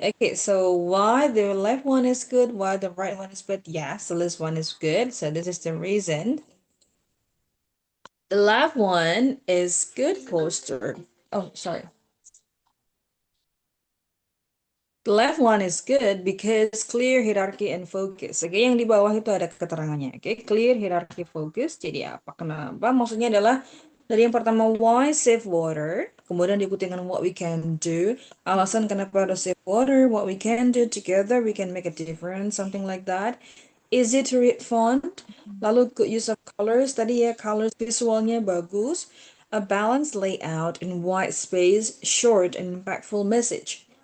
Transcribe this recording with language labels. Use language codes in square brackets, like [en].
[en] Okay, so why the left one is good, why the right one is bad? Yes, the left one is good. So this is the reason. The left one is good poster. Oh, sorry. The left one is good because clear hierarchy and focus. [id] Oke, yang di bawah itu ada keterangannya. Oke, [en] clear hierarchy focus. [id] Jadi apa? Kenapa? Maksudnya adalah dari yang pertama [en] why save water, [id] kemudian diikuti dengan [en] what we can do. [id] Alasan kenapa harus [en] save water, what we can do together, we can make a difference, something like that. Easy to read font. Lalu good use of colors. [id] Tadi ya colors visualnya bagus. [en] A balanced layout in white space, short and impactful message.